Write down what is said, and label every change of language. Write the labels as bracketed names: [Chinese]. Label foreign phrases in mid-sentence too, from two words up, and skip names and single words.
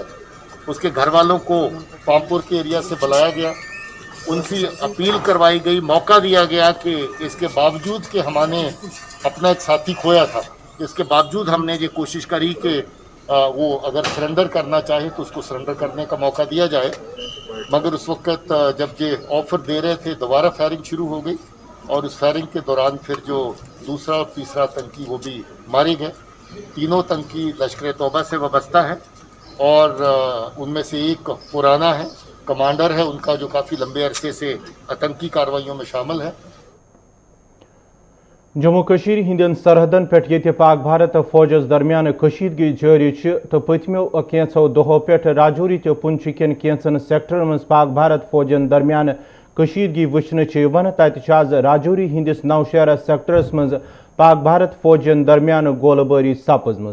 [Urdu] اس کے گھر والوں کو پامپور کے ایریا سے بلایا گیا، ان سے اپیل کروائی گئی، موقع دیا گیا کہ اس کے باوجود کہ ہم نے اپنا ایک ساتھی کھویا تھا، اس کے باوجود ہم نے یہ کوشش کری کہ وہ اگر سرنڈر کرنا چاہے تو اس کو سرنڈر کرنے کا موقع دیا جائے، مگر اس وقت جب یہ آفر دے رہے تھے دوبارہ فائرنگ شروع ہو گئی، اور اس فائرنگ کے دوران پھر جو دوسرا اور تیسرا آتنکی وہ بھی مارے گئے۔ تینوں آتنکی لشکر توبہ سے وابستہ ہیں، اور ان میں سے ایک پرانا ہے، کمانڈر ہے ان کا، جو کافی لمبے عرصے سے آتنکی کاروائیوں میں شامل ہے۔ [Kashmiri] جموں کشیر ہندین سرحدن پہ یہ پاک بھارت فوجس درمیان کشیدگی جاری تو پتمو کینچو دہو پہ راجوری تو پنچ کن کینچن سیکٹرن من پاک بھارت فوجن درمیان کشیدگی وچھنے تت آز راجوری ہندس نوشہرہ سیکٹرس من پاک بھارت فوجن درمیان گولہ باری سپزم۔